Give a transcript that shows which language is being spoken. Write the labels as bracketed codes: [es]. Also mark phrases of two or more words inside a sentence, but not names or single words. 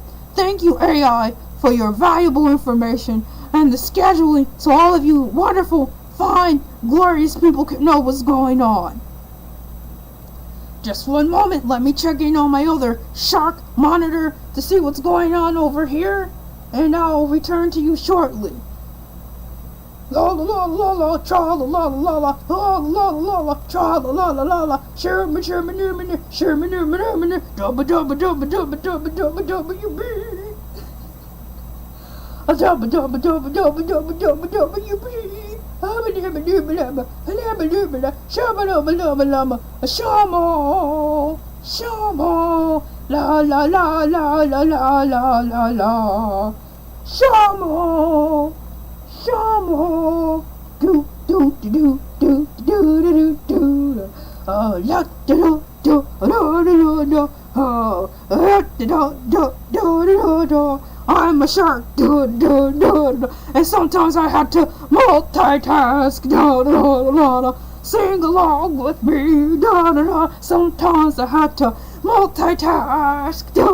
[en] Thank you, AI, for your valuable information and the scheduling so all of you wonderful, fine, glorious people can know what's going on. Just one moment, let me check in on my other shark monitor to see what's going on over here, and I'll return to you shortly. La la la la la, tra la la la la, la la la la, tra la la la la la, sherman sherman sherman sherman sherman, dubba dubba dubba dubba dubba dubba dubba you be. A dubba dubba dubba dubba dubba dubba dubba you be. Lama lama lama lama lama lama shama lama lama lama shama shama la la la la la la la la la shama shama do do do do do do do la do do do do do I'm a shark, and sometimes I have to multitask, sing along with me, sometimes I have to multitask,